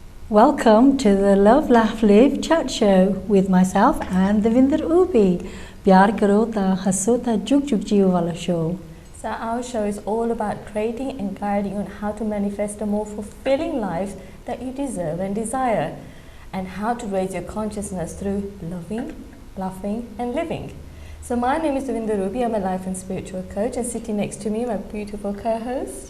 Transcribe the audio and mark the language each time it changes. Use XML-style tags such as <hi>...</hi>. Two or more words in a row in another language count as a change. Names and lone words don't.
<en>Welcome to the Love, Laugh, Live chat show with myself and Devinder Ubi.</en> <pa>ਪਿਆਰ ਕਰੋ ਤਾ ਹੱਸੋ ਤਾ ਜੁਗ ਜੁਗ ਜੀਓ ਵਾਲਾ show.</pa> <en>So our show is all about creating and guiding on how to manifest a more fulfilling life that you deserve and desire, and how to raise your consciousness through loving, laughing and living. So my name is Devinder Ubi. I'm a life and spiritual coach, and sitting next to me my beautiful co-host.</en>